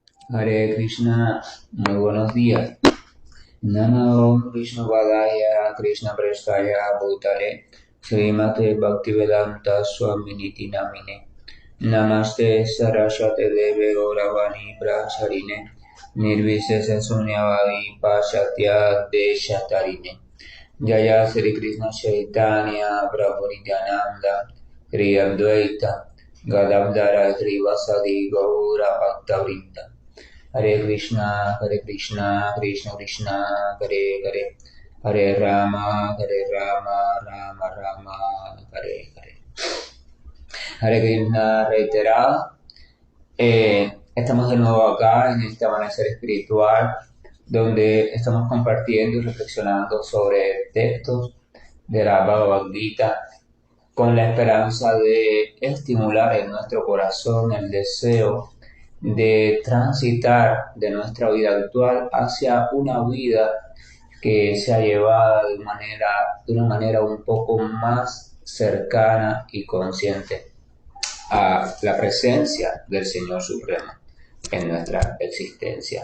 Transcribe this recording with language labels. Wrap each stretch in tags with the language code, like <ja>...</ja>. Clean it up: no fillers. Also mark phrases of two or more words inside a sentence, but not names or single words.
<sa>हरे कृष्ण,</sa> <es>muy buenos días.</es> <sa>नमो विष्णु पादाय कृष्ण प्रेष्ठाय भूतले श्रीमते भक्तिवेदान्त स्वामिनिति नामिने नमस्ते सारस्वते देवे गौरवाणी प्रचारिणे निर्विशेष शून्यवादि पाश्चात्य देशतारिणे जय श्री कृष्ण चैतन्य प्रभु नित्यानन्द श्री अद्वैत गदाधर श्रीवासादि गौर भक्तवृन्द हरे कृष्ण, कृष्ण कृष्ण, हरे हरे, हरे राम, राम राम, हरे हरे. हरे कृष्ण</sa> <es>reiterado. Estamos de nuevo acá en este amanecer espiritual, donde estamos compartiendo y reflexionando sobre textos de la Bhagavad Gita, con la esperanza de estimular en nuestro corazón el deseo de transitar de nuestra vida actual hacia una vida que sea llevada de una manera un poco más cercana y consciente a la presencia del Señor Supremo en nuestra existencia.</es>